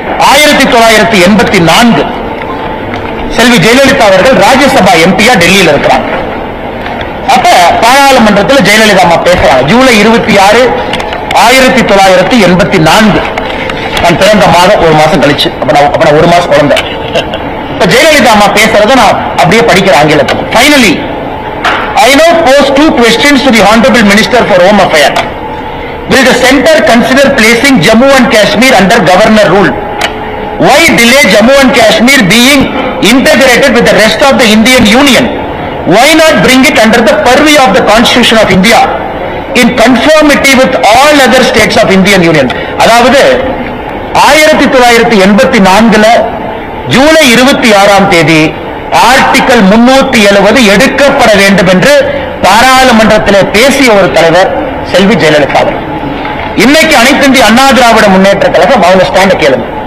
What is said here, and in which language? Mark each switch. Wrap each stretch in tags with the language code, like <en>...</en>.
<ta>1984 செல்வி ஜெயலலிதா அவர்கள் ராஜ்யசபா எம்பியா டெல்லியில் இருக்கிறாங்க. அப்ப பாராளுமன்றத்தில் ஜெயலலிதா அம்மா பேசுறாங்க. ஜூலை 26, 1984. நான் பிறந்த மாதம் ஒரு மாசம் கழிச்சு, அப்ப நான் ஒரு மாசம் குழந்தை. இப்ப ஜெயலலிதா அம்மா பேசுறத நான் அப்படியே படிக்கிற ஆங்கிலத்தில்.</ta> <en>Finally, I now pose 2 questions to the Honorable Minister for Home Affairs. Will the center consider placing Jammu and Kashmir under governor rule? Why delay Jammu and Kashmir being integrated with the rest of the Indian Union? Why not bring it under the purview of the Constitution of India in conformity with all other states of Indian Union?</en> <ta>அதாவது 1984 July 26 article 370 எடுக்கப்பட வேண்டும் என்று பாராளுமன்றத்தில் பேசிய ஒரு தலைவர் செல்வி ஜெயலலிதா அவர்கள். இன்னைக்கு அனைத்து இந்திய அண்ணா திராவிட முன்னேற்ற கழகம் அவங்க ஸ்டாண்ட கேளுங்க.</ta>